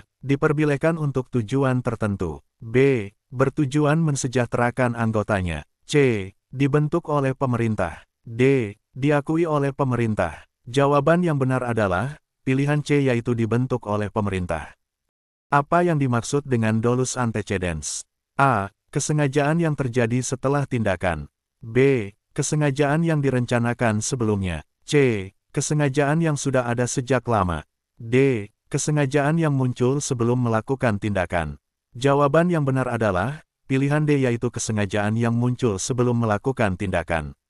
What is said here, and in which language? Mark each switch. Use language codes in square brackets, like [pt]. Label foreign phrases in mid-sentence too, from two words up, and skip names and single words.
[id] Diperbolehkan untuk tujuan tertentu. B. Bertujuan mensejahterakan anggotanya. C. Dibentuk oleh pemerintah. D. Diakui oleh pemerintah. Jawaban yang benar adalah pilihan C, yaitu dibentuk oleh pemerintah. Apa yang dimaksud dengan [la] dolus antecedens? [id] A. Kesengajaan yang terjadi setelah tindakan. B. Kesengajaan yang direncanakan sebelumnya. C. Kesengajaan yang sudah ada sejak lama. D. Kesengajaan yang muncul sebelum melakukan tindakan. Jawaban yang benar adalah pilihan D, yaitu kesengajaan yang muncul sebelum melakukan tindakan.